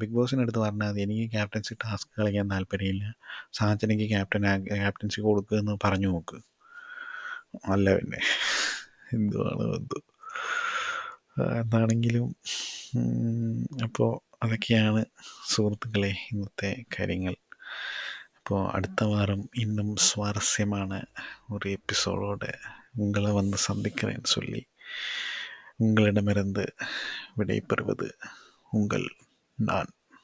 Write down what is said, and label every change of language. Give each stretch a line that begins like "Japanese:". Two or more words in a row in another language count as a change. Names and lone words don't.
Malayalam: ബിഗ് ബോസിനടുത്ത് പറഞ്ഞാൽ മതി എനിക്ക് ക്യാപ്റ്റൻസി ടാസ്ക് കളിക്കാൻ താല്പര്യമില്ല, സാജനയ്ക്ക് ക്യാപ്റ്റൻസി കൊടുക്കുക എന്ന് പറഞ്ഞു നോക്ക്. അല്ല പിന്നെ എന്തുവാണ് എന്തോ. എന്താണെങ്കിലും അപ്പോൾ അതൊക്കെയാണ് സുഹൃത്തുക്കളെ ഇന്നത്തെ കാര്യങ്ങൾ. അപ്പോൾ അടുത്ത വാരം
Tamil: இன்னும் சுவாரஸ்யமான ஒரு எபிசோடோட உங்களை வந்து சந்திக்கிறேன்னு சொல்லி உங்களிடமிருந்து விடைபெறுவது உங்கள் நான்.